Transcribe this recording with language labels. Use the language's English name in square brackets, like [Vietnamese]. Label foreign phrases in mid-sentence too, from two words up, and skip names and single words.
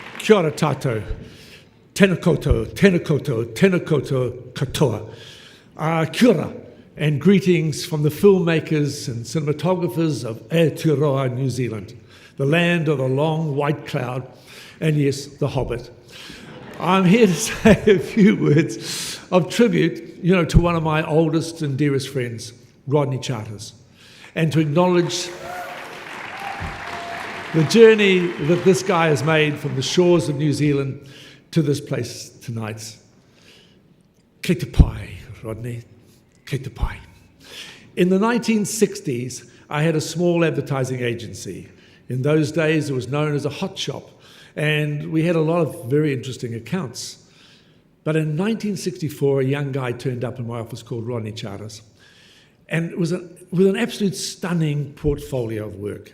[Māori] Kia ora tātou, tēnā koutou, tēnā koutou, tēnā koutou katoa. Kia ora, [English] and greetings from the filmmakers and cinematographers of Aotearoa, New Zealand, the land of the long white cloud, and yes, the Hobbit. I'm here to say a few words of tribute, to one of my oldest and dearest friends, Rodney Charters, and to acknowledge the journey that this guy has made from the shores of New Zealand to this place tonight. [Māori] Kei te pai, Rodney, kei te pai. [English] In the 1960s, I had a small advertising agency. In those days, it was known as a hot shop, and we had a lot of very interesting accounts. But in 1964, a young guy turned up in my office called Rodney Charters, and it was with an absolute stunning portfolio of work.